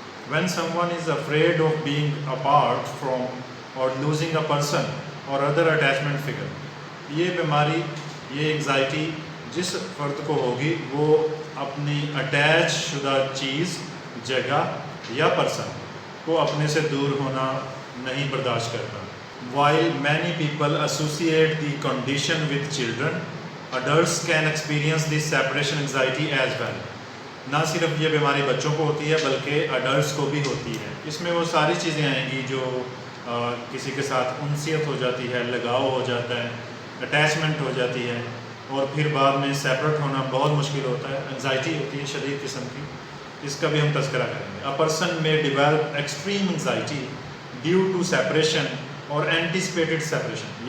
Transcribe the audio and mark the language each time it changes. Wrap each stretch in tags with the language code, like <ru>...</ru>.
<en>when someone is afraid of being apart from or losing a person or other attachment figure،</en> <ur>یہ بیماری، یہ anxiety جس فرد کو ہوگی وہ اپنی اٹیچ شدہ چیز، جگہ یا پرسن کو اپنے سے دور ہونا نہیں برداشت کرتا.</ur> <en>While many people associate the condition with children, adults can experience this separation anxiety as well.</en> <ur>نہ صرف یہ بیماری بچوں کو ہوتی ہے بلکہ اڈلٹس کو بھی ہوتی ہے. اس میں وہ ساری چیزیں آئیں گی جو کسی کے ساتھ انسیت ہو جاتی ہے، لگاؤ ہو جاتا ہے، اٹیچمنٹ ہو جاتی ہے، اور پھر بعد میں سیپریٹ ہونا بہت مشکل ہوتا ہے. انگزائٹی ہوتی ہے شدید قسم کی، اس کا بھی ہم تذکرہ کریں گے.</ur> <en>A person may develop extreme anxiety due to separation</en> <ur>اور اینٹیسپیٹڈ سیپریشن.</ur>